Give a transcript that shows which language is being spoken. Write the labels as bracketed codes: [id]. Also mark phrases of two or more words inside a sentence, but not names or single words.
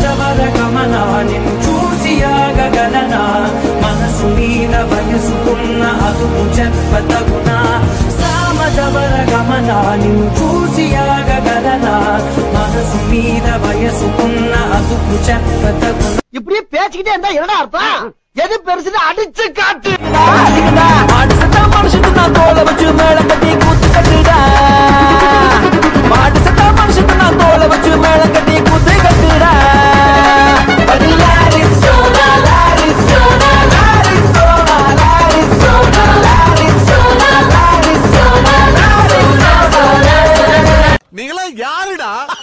[te] గమనా నిన్ను చూసి ఆగగలనా మనసు మీద వయసుకున్న అదుపు చెప్పతగునా సామజవర గమనా నిన్ను చూసి ఆగగలనా మనసు మీద వయసుకున్న అదుపు చెప్పతగునా [ta] இப்படியே பேசிக்கிட்டே இருந்தா என்னடா அர்த்தம் எது பெருசுன்னு அடிச்சு காட்டு மனுஷன் நான் தோலை வச்சு மேளம் கட்டி கூத்து கட்டுடா மாட்டு சட்டா மனுஷன் நான் தோலை வச்சு மேளம் கட்டி கூத்து கட்டுடா நீங்களா யாருடா?